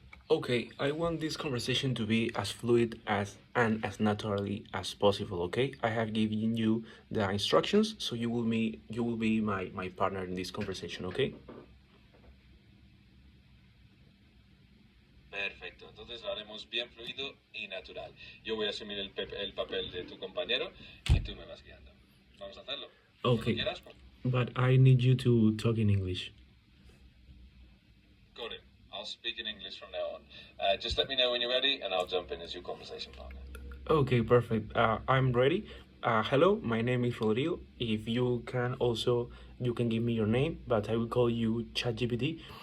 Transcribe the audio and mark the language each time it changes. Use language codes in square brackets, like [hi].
[en] Okay, I want this conversation to be as fluid as and as naturally as possible, okay? I have given you the instructions, so you will be my partner in this conversation, okay? [es] Perfecto, entonces lo haremos bien fluido y natural. Yo voy a asumir el papel de tu compañero y tú me vas guiando. Vamos a hacerlo. Cuando [en] Okay, [es] quieras, [en] but I need you to talk in English. got it. I'll speak in English from now on. Just let me know when you're ready and I'll jump in as your conversation partner. Okay, perfect. I'm ready. Hello, my name is Rodrigo. If you can also, you can give me your name, but I will call you ChatGPT.